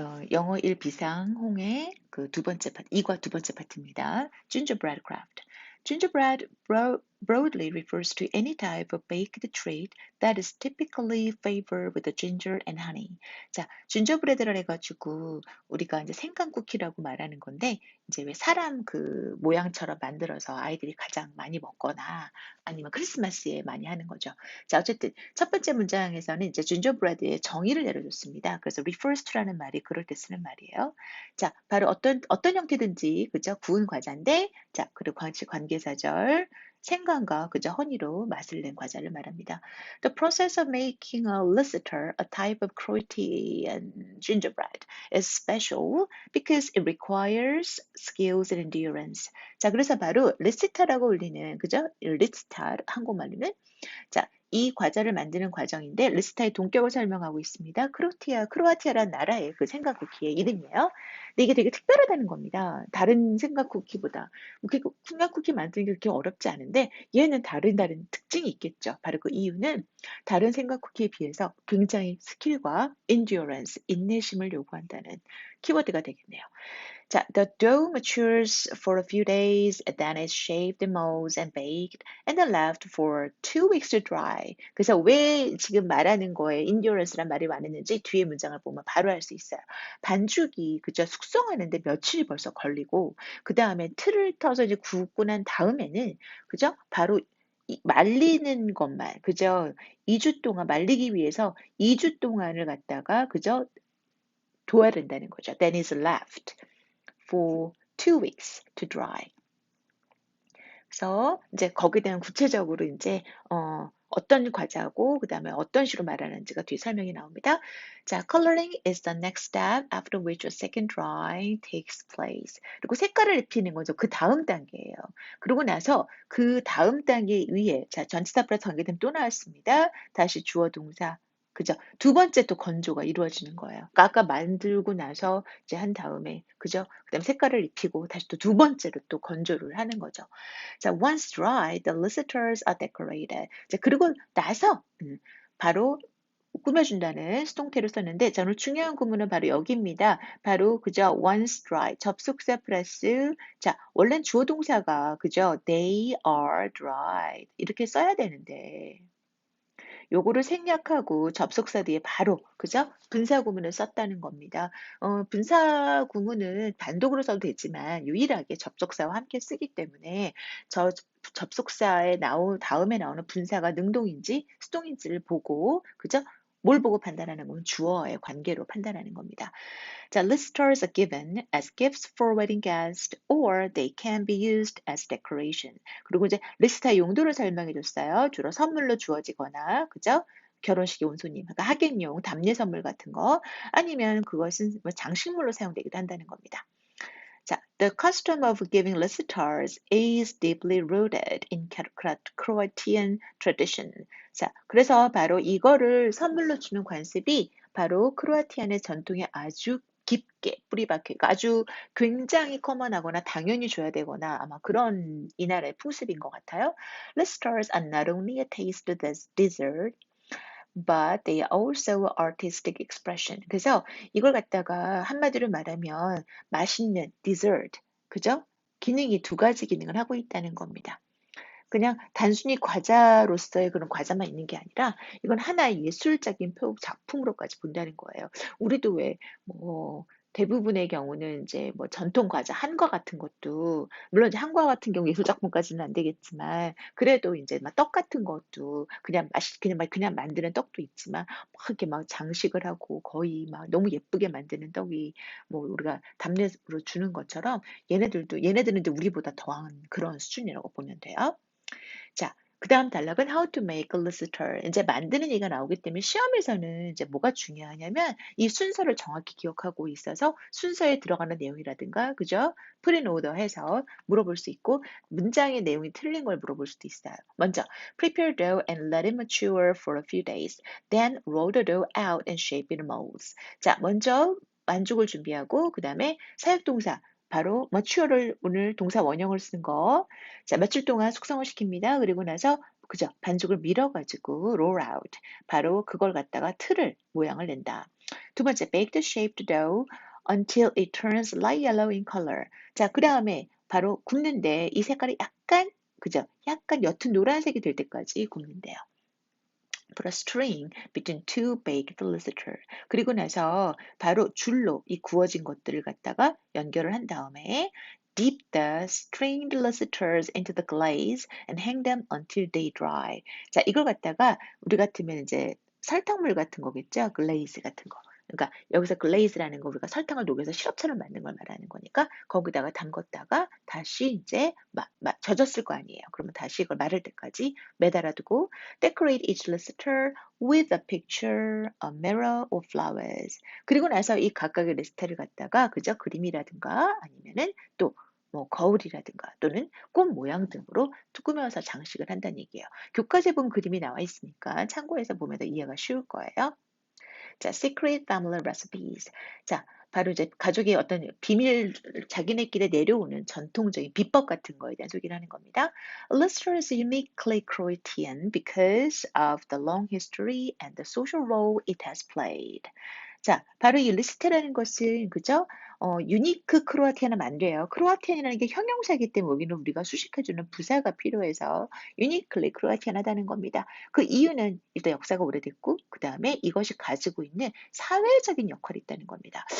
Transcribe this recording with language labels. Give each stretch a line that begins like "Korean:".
Korean: 영어 1 비상홍의 그 두 번째 파트, 이과 두 번째 파트입니다.
English: Gingerbread craft. Gingerbread broadly refers to any type of baked treat that is typically flavored with the ginger and honey.
Korean: 자, 진저브레드를 해가지고 우리가 이제 생강 쿠키라고 말하는 건데 이제 왜 사람 그 모양처럼 만들어서 아이들이 가장 많이 먹거나 아니면 크리스마스에 많이 하는 거죠. 자, 어쨌든 첫 번째 문장에서는 이제 gingerbread의 정의를 내려줬습니다. 그래서 refers to라는 말이 그럴 때 쓰는 말이에요. 자, 바로 어떤 형태든지 그죠? 구운 과자인데, 자, 그리고 관계사절 생강과 그저 허니로 맛을 낸 과자를 말합니다. The process of making a lisseter, a type of Croatian gingerbread, is special because it requires skills and endurance. 자, 그래서 바로 리스타라고 울리는 그죠? 리스타 한국말로는 자, 이 과자를 만드는 과정인데 리스타의 동격을 설명하고 있습니다. 크로아티아라는 나라의 그 생강 쿠키의 이름이에요. 근데 이게 되게 특별하다는 겁니다. 다른 생강 쿠키보다. 생강 쿠키 만드는 게 그렇게 어렵지 않은데 얘는 다른 특징이 있겠죠. 바로 그 이유는 다른 생강 쿠키에 비해서 굉장히 스킬과 endurance, 인내심을 요구한다는 키워드가 되겠네요.
English: 자, the dough matures for a few days, then is shaped and molded and baked, and then left for 2 weeks to dry.
Korean: 그래서 왜 지금 말하는 거에 endurance란 말이 많았는지 뒤에 문장을 보면 바로 알 수 있어요. 반죽이 그저 숙성하는데 며칠이 벌써 걸리고 그 다음에 틀을 터서 이제 굽고 난 다음에는 그죠? 바로 말리는 것만 그죠? 2주 동안 말리기 위해서 2주 동안을 갖다가 그죠? 둬야 된다는 거죠.
English: Then is left for 2 weeks to dry.
Korean: 그래서 이제 거기에 대한 구체적으로 이제 어떤 과자고 그다음에 어떤 식으로 말하는지가 뒤에 설명이 나옵니다.
English: 자, coloring is the next step after which a second drying takes place.
Korean: 그리고 색깔을 입히는 거죠. 그 다음 단계예요. 그러고 나서 그 다음 단계 위에 자, 전치사 플러스 관계되면 또 나왔습니다. 다시 주어 동사 그죠? 두 번째 또 건조가 이루어지는 거예요. 그러니까 아까 만들고 나서 이제 한 다음에 그죠? 그다음 색깔을 입히고 다시 또 두 번째로 또 건조를 하는 거죠.
English: 자, once dry, the licitors are decorated.
Korean: 자, 그리고 나서 바로 꾸며준다는 수동태를 썼는데, 자, 오늘 중요한 구문은 바로 여기입니다. 바로 그죠?
English: once dry,
Korean: 접속사 플러스 자, 원래는 주어 동사가 그죠?
English: they are dried
Korean: 이렇게 써야 되는데. 요거를 생략하고 접속사 뒤에 바로 그죠? 분사 구문을 썼다는 겁니다. 분사 구문은 단독으로 써도 되지만 유일하게 접속사와 함께 쓰기 때문에 저 접속사에 다음에 나오는 분사가 능동인지 수동인지를 보고 그죠? 뭘 보고 판단하는 건 주어의 관계로 판단하는 겁니다.
English: 자, listers are given as gifts for wedding guests or they can be used as decoration.
Korean: 그리고 이제 리스트의 용도를 설명해 줬어요. 주로 선물로 주어지거나, 그죠? 결혼식에 온 손님, 그러니까 하객용, 답례 선물 같은 거, 아니면 그것은 뭐 장식물로 사용되기도 한다는 겁니다.
English: 자, the custom of giving listers is deeply rooted in Croatian tradition.
Korean: 자, 그래서 바로 이거를 선물로 주는 관습이 바로 크로아티아의 전통에 아주 깊게 뿌리 박혀, 그러니까 아주 굉장히 커먼하거나 당연히 줘야 되거나 아마 그런 이 나라의 풍습인 것 같아요.
English: Listers are not only a taste dessert, but they are also artistic expression.
Korean: 그래서 이걸 갖다가 한마디로 말하면 맛있는 dessert, 그죠? 기능이 두 가지 기능을 하고 있다는 겁니다. 그냥 단순히 과자로서의 그런 과자만 있는 게 아니라 이건 하나의 예술적인 작품으로까지 본다는 거예요. 우리도 왜뭐 대부분의 경우는 이제 뭐 전통 과자 한과 같은 것도 물론 이제 한과 같은 경우 예술 작품까지는 안 되겠지만 그래도 이제 막 떡 같은 것도 그냥 만드는 떡도 있지만 막 이렇게 막 장식을 하고 거의 막 너무 예쁘게 만드는 떡이 뭐 우리가 답례로 주는 것처럼 얘네들은 이제 우리보다 더한 그런 수준이라고 보면 돼요. 자, 그다음 단락은
English: how to make a lister.
Korean: 이제 만드는 얘기가 나오기 때문에 시험에서는 이제 뭐가 중요하냐면 이 순서를 정확히 기억하고 있어서 순서에 들어가는 내용이라든가, 그죠?
English: put in order
Korean: 해서 물어볼 수 있고, 문장의 내용이 틀린 걸 물어볼 수도 있어요. 먼저,
English: prepare dough and let it mature for a few days. Then roll the dough out and shape it in molds.
Korean: 자, 먼저 반죽을 준비하고, 그 다음에 사역동사, 바로 mature를 오늘 동사 원형을 쓴 거. 자, 며칠 동안 숙성을 시킵니다. 그리고 나서 그죠? 반죽을 밀어가지고
English: roll out.
Korean: 바로 그걸 갖다가 틀을, 모양을 낸다.
English: 두 번째, bake the shaped dough until it turns light yellow in color.
Korean: 자, 그 다음에 바로 굽는데 이 색깔이 약간, 그죠? 약간 옅은 노란색이 될 때까지 굽는데요.
English: Put a string between two baked lucifer.
Korean: 그리고 나서 바로 줄로 이 구워진 것들을 갖다가 연결을 한 다음에
English: dip the stringed luciters into the glaze and hang them until they dry.
Korean: 자, 이걸 갖다가 우리 같으면 이제 설탕물 같은 거겠죠? 글레이즈 같은 거. 그러니까 여기서 글레이즈라는 거 우리가 설탕을 녹여서 시럽처럼 만든 걸 말하는 거니까 거기다가 담궜다가 다시 이제 젖었을 거 아니에요. 그러면 다시 이걸 마를 때까지 매달아 두고
English: decorate each luster with a picture, a mirror, or flowers.
Korean: 그리고 나서 이 각각의 리스트를 갖다가 그저 그림이라든가 아니면은 또 뭐 거울이라든가 또는 꽃 모양 등으로 꾸며서 장식을 한다는 얘기예요. 교과서에 보면 그림이 나와 있으니까 참고해서 보면 더 이해가 쉬울 거예요.
English: 자, secret family recipes.
Korean: 자, 바로 이제 가족의 어떤 비밀, 자기네끼리 내려오는 전통적인 비법 같은 거에 대한 소개를 하는 겁니다.
English: Lister is uniquely Croatian because of the long history and the social role it has played.
Korean: 자, 바로 이 리스트라는 것은 그죠? 유니크 크로아티아는 안 돼요. 크로아티안이라는 게 형용사이기 때문에 여기는 우리가 수식해주는 부사가 필요해서 유니클리 크로아티안하다는 겁니다. 그 이유는 일단 역사가 오래됐고 그 다음에 이것이 가지고 있는 사회적인 역할이 있다는 겁니다.